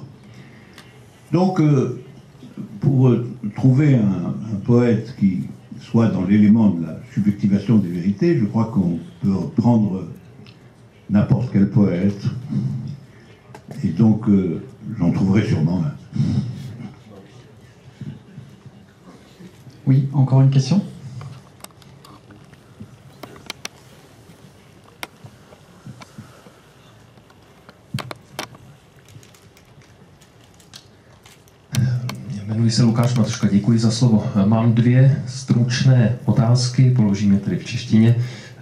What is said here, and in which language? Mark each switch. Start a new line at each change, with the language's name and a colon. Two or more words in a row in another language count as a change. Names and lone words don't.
French: Donc, pour trouver un poète qui soit dans l'élément de la subjectivation des vérités, je crois qu'on peut prendre n'importe quel poète, et donc j'en trouverai sûrement un. Oui, encore une question ?
Czech: Jmenuji se Lukáš Matuška, děkuji za slovo. Mám dvě stručné otázky, položím je tedy v češtině.